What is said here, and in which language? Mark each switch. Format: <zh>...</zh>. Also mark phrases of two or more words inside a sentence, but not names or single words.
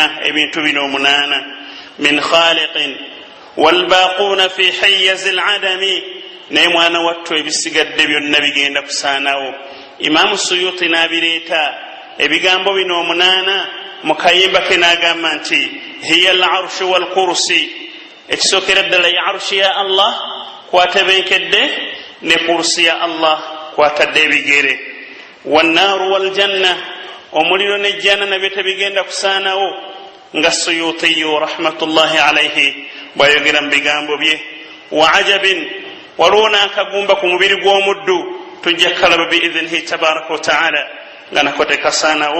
<lg>ebintu bino 8</lg> <ar>من خلق والباقون في حيز العدم,</ar> <lg>naye mwana wattu ebisigadde byonna bigenda kusaanawo. Imaamu Suyuti n'abireeta ebigambo bino 8 mu kayimba ke n'agamba nti</lg> <ar>هي العرش والكرسي,</ar> <lg>ekisookera ddala ya arshi ya Allah kwatebenkedde, ne kursi ya Allah kwatadde ebigere.</lg> <ar>والنار والجنة,</ar> <lg>omuliro n'ejjana nabyo tebigenda kusaanawo, nga Suyutiyu</lg> <ar>رحمة الله عليه</ar> <lg>bw'ayogera mu bigambo bye.</lg> <ar>وعجب,</ar> <lg>waliwo n'akagumba ku mubiri gw'omuddu tujja kalaba</lg> <ar>بإذنه تبارك وتعالى</ar> <lg>nga nako tekasaanawo.</lg>